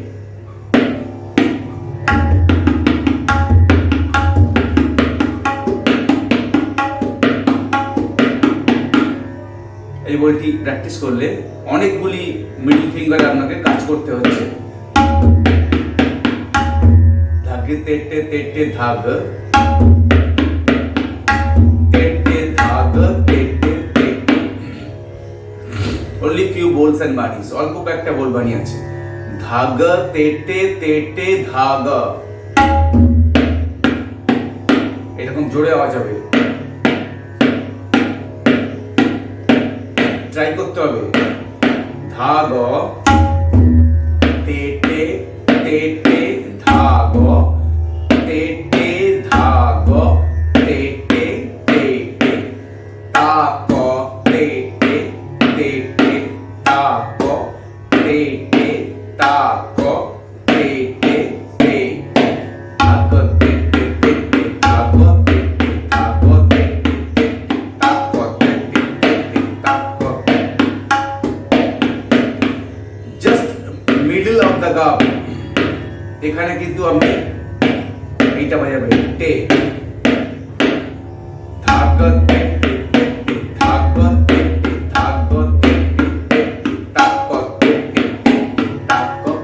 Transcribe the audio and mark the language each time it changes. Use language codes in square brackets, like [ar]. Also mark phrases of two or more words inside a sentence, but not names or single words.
[bn] এই বলটি প্র্যাকটিস করলে অনেকগুলি [en] middle finger [bn] আপনাকে কাজ করতে হচ্ছে। ধাগে তেটে তেটে ধাগ, তেটে ধাগ, তেটে তেটে। [en] only few bowls and banis, [bn] অল্প কয়েকটা বোল বানি আছে। ধাগ তেটে তেটে ধাগ, এরকম জোরে আওয়াজ হবে, ট্রাই করতে হবে। ধাগ তেটে তেটে ধাগ, তেটে ধাগ, তেটে তেটে তাক, তেটে তেটে তাক, তেটে তাক, তেটে তেটে ধাগ, তেটে তেটে ধাগ, তেটে ধাগ, তেটে তাক, তেটে তেটে তাক। [en] just middle of the gab, [bn] এখানে কিন্তু আমি এইটা বাজাবে, টে ধাগ, তেটে তেটে ধাগ, তেটে ধাগ, তেটে তেটে তাক, তেটে তেটে তাক,